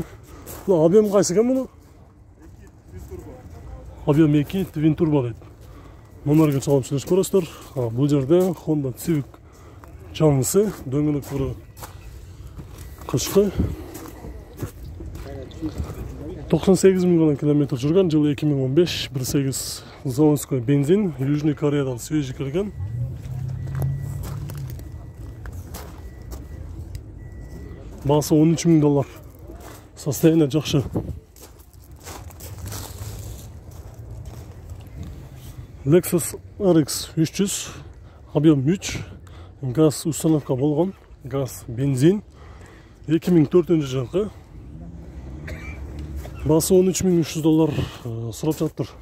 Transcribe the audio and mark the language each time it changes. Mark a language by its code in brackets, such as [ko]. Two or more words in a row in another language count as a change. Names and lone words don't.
[ky] Объем кайсы экен муну? Объем 2 Twin Turbo дейт. Номерге чалып сүйлөшүп көрөсүздөр. Бул жерде Honda Civic жаңысы, дөңгөлөктөрү кышкы. 98 мың километр жүрген, жылы 2015, 1.8 заводской бензин, Южный Кореядан свежий келген. Басы $13.000. Состояние жакшы. Lexus RX 300, объем 3. Газ установка болгон, газ бензин 2004 жылғы. Басы $13.300 сурап жатыр.